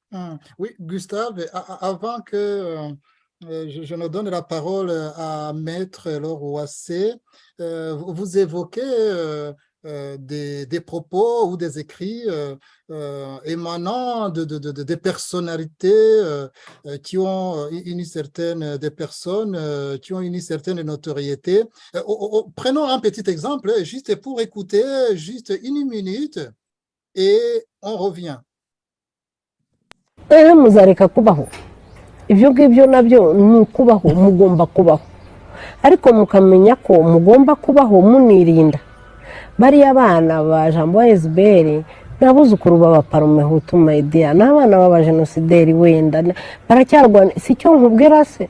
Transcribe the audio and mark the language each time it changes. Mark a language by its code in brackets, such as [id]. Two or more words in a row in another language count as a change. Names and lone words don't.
[fr] Oui, Gustave, avant que je ne donne la parole à Maître Laure Ouassé, vous évoquez des propos ou des écrits émanant des personnalités qui ont une certaine, des personnes qui ont une certaine notoriété. Prenons un petit exemple, juste pour écouter, juste une minute, et on revient. [rw] muzareka kubaho ibyo ngibyo nabyo ni ukubaho mugomba kubaho ariko mukamenya ko mugomba kubaho munirinda bariya bana ba Jambo SBR n'abuzukuru b'abaparume Hutu Media n'abana b'abajenosideri wenda baracyarwana si cyo nkubwira se